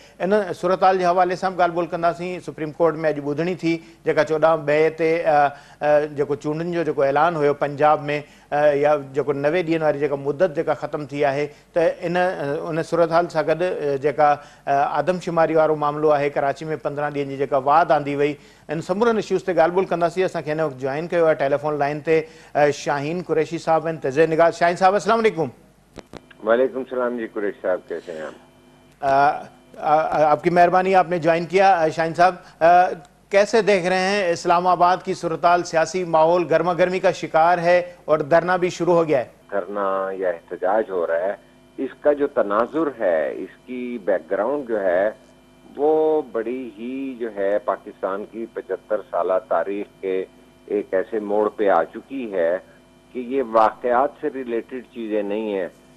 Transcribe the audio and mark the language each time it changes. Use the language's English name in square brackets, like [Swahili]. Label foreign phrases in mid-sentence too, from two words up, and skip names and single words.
[Sindhi] इन सूरत हाल जे हवाले सां बि ॻाल्हि ॿोल कंदासीं। सुप्रीम कोर्ट में अॼु ॿुधणी थी जेका 14 मई ते जेको चूंडनि जो जेको ऐलान हुयो पंजाब में, या जेको 90 ॾींहंनि वारी जेका मुदत जेका ख़तमु थी आहे, त उन सूरत हाल सां गॾु जेका आदमशुमारी वारो मामिलो आहे, कराची में 15 ॾींहंनि जी जेका वाद आंदी वई, इन समूरनि इश्यूज़ ते ॻाल्हि ॿोल कंदासीं। असांखे हिन वक़्तु जॉइन कयो आहे टेलीफोन लाइन ते शाहीन कुरैशी साहब आहिनि, तज़े निगाह। शाहीन साहब अस्सलाम वालेकुम। [Urdu] والیکم سلام جی قریشی صاحب، کیسے ہیں آپ? آپ کی مہربانی، آپ نے جوائن کیا۔ شاہین صاحب، کیسے دیکھ رہے ہیں اسلام آباد کی صورتحال? سیاسی ماحول گرما گرمی کا شکار ہے اور دھرنا بھی شروع ہو گیا ہے. دھرنا یا احتجاج ہو رہا ہے، اس کا جو تناظر ہے، اس کی بیک گراؤنڈ جو ہے وہ بڑی ہی جو ہے پاکستان کی 75 سال تاریخ کے ایک ایسے موڑ پہ آ چکی ہے کہ یہ واقعات سے ریلیٹڈ چیزیں نہیں ہے,